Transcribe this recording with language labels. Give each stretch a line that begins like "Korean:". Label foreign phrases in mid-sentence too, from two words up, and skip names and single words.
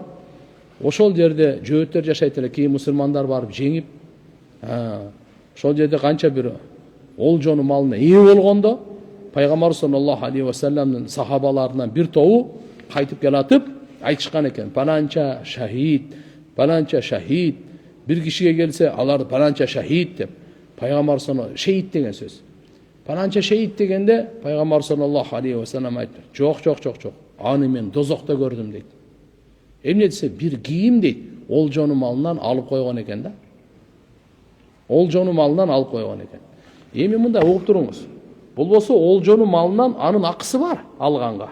Kyrgyz: Ошол жерде жөөттөр жашайт эле, кийин мусулмандар барып жеңип, ошол жерде канча бир олжону малына ээ болгондо пайгамбар
Arabic: صلى الله عليه وسلم
Kyrgyz: сахабаларынан bir тобу кайтып келатып айтышкан экен. Паланча шахид, bir кишиге келсе алар паланча шахид деп. Пайгамбар саллаллаху шейит деген сөз. Паланча шейит дегенде пайгамбар
Arabic: صلى الله عليه وسلم
Kyrgyz: айтты. Жок. Аны мен дозокто көрдүм дейт. Эмне десе bir кийим дейт, олжону малынан алып койгон экен да. Олжону малынан алып койгон экен. Эми мындай угуп туруңуз. Болбосо олжону малынан анын акысы бар алганга.